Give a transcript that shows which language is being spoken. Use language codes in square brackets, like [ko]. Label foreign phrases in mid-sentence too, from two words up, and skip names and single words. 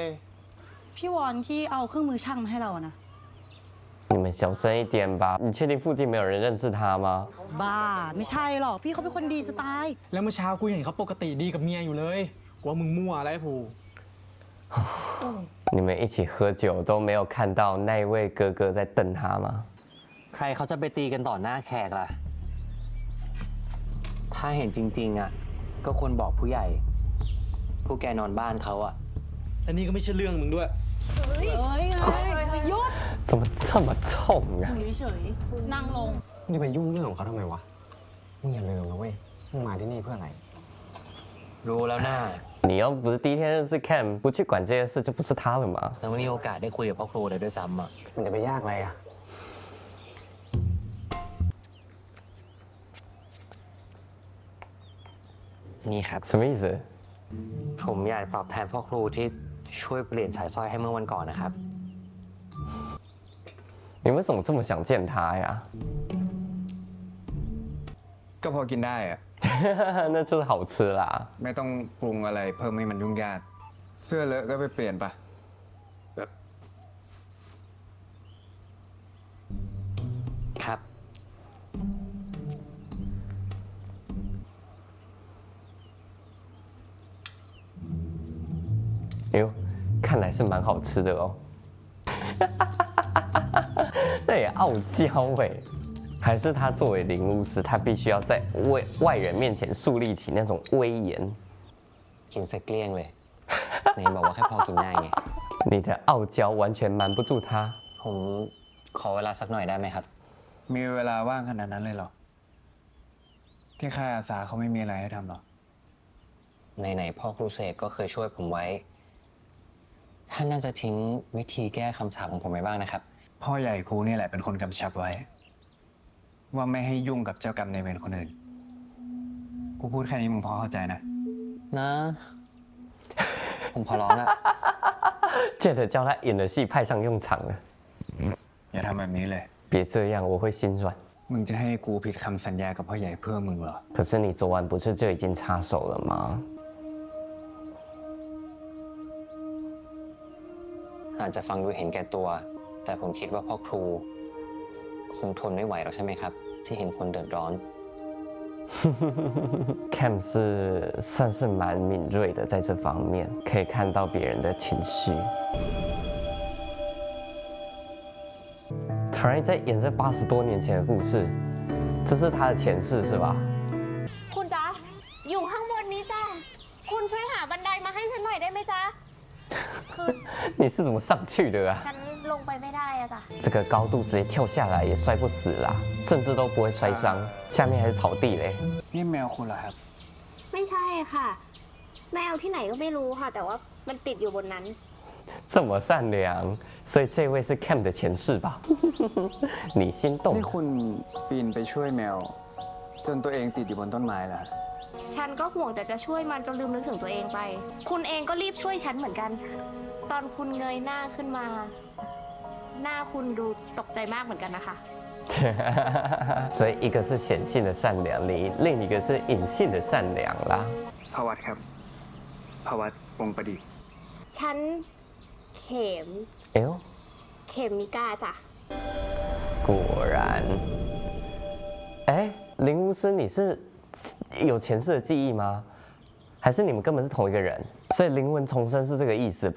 [th] พี่วอนที่เอาเครื่องมือช่างมาให้เราอะนะ [zh] 你们小声一点吧！你确定附近没有人认识他吗？ [th] บ้า ไม่ใช่หรอก พี่เขาเป็นคนดีสไตล์ แล้วเมื่อเช้ากูเห็นเขาปกติดีกับเมียอยู่เลยกว่ามึงมั่วอะไรผู [zh] 你们一起喝酒都没有看到那一位哥哥在瞪他吗？ [th] ใครเขาจะไปตีกันต่อหน้าแขกล่ะ ถ้าเห็นจริงๆอ่ะ ก็ควรบอกผู้ใหญ่ ผู้แกนอนบ้านเขาอ่ะ อันนี้ก็ไม่ใช่เรื่องมึงด้วย [zh] 怎么这么冲啊？ [th] เฉยๆนั่งลง มึงจะไปยุ่งเรื่องของเขาทำไมวะ มึงอย่าลืมนะเว้ย มึงมาที่นี่เพื่ออะไร รู้แล้วนะ [zh] 你要不是第一天认识 Cam， 不去管这些事，就不是他了嘛。 [th] แล้วไม่มีโอกาสได้คุยกับพ่อครูเลยด้วยซ้ำอ่ะ มันจะไปยากอะไรอ่ะ นี่ครับ [zh] 什么意思？ [th] ผมอยากตอบแทนพ่อครูที่ช่วยเปลี่ยนสายสร้อยให้เมื่อวันก่อนนะครับ [zh] 你为什么这么想见他呀？ [th] ก็พอกินได้อะ [zh] 那就是好吃啦。 [th] ไม่ต้องปรุงอะไรเพิ่มให้มันยุ่งยาก เสื้อเลอะก็ไปเปลี่ยนปะ ครับ [zh] 哎呦，看来是蛮好吃的哦。那也傲娇哎，还是他作为灵巫师，他必须要在外人面前树立起那种威严。 [th] กินเสร็จเกลี้ยงเลย ไหนบอกว่าแค่พอกินได้ไง [zh] 你的傲娇完全瞒不住他。 [th] ผมขอเวลาสักหน่อยได้ไหมครับ มีเวลาว่างขนาดนั้นเลยเหรอ ที่ค่ายอาสาเขาไม่มีอะไรให้ทำหรอ ไหนๆพ่อครูเสกก็เคยช่วยผมไว้ ท่านน่าจะทิ้งวิธีแก้คำสาปของผมไว้บ้างนะครับ พ่อใหญ่กูนี่แหละเป็นคนกำชับไว้ ว่าไม่ให้ยุ่งกับเจ้ากรรมนายเวรคนอื่น กูพูดแค่นี้มึงพอเข้าใจนะ นะ ผมขอร้องอะ [zh] Jet 叫他演的戏派上用场了。 [th] อย่าทำแบบนี้เลย [zh] 别这样，我会心软。 [th] มึงจะให้กูผิดคำสัญญากับพ่อใหญ่เพื่อมึงเหรอ [zh] 可是你昨晚不是就已经插手了吗？ [th] อาจจะฟังดูเห็นแก่ตัว แต่ผมคิดว่าพ่อครูคงทนไม่ไหวหรอกใช่ไหมครับ ที่เห็นคนเดือดร้อน [zh] Cam 是算是蛮敏锐的，在这方面可以看到别人的情绪。突然在演这80多年前的故事，这是他的前世是吧？ [th] คุณจ๊ะ อยู่ข้างบนนี้จ้ะ คุณช่วยหาบันไดมาให้ฉันหน่อยได้ไหมจ๊ะ [zh] 你是怎么上去的啊？ [th] ฉันลงไปไม่ได้อะจ้ะ [zh] 这个高度直接跳下来也摔不死啦，甚至都不会摔伤，下面还是草地嘞。 [th] นี่แมวคุณเหรอครับ ไม่ใช่ค่ะ แมวที่ไหนก็ไม่รู้ค่ะ แต่ว่ามันติดอยู่บนนั้น [zh] 这么善良，所以这位是 Cam 的前世吧？你心动 [th] นี่คุณปีนไปช่วยแมว จนตัวเองติดอยู่บนต้นไม้แล้ว ฉันก็ห่วงแต่จะช่วยมันจนลืมนึกถึงตัวเองไป คุณเองก็รีบช่วยฉันเหมือนกัน ตอนคุณเงยหน้าขึ้นมา หน้าคุณดูตกใจมากเหมือนกันนะคะ [zh] 所以一个是显性的善良，另一个是隐性的善良啦。 [th] พวัตครับพวัตวงศ์ประดิษฐ์ ฉันเข็ม [zh] 哎呦， [th] เข็มมิกาจ้ะ [zh] 果然。哎，林巫师，你是有前世的记忆吗？还是你们根本是同一个人？所以灵魂重生是这个意思吧？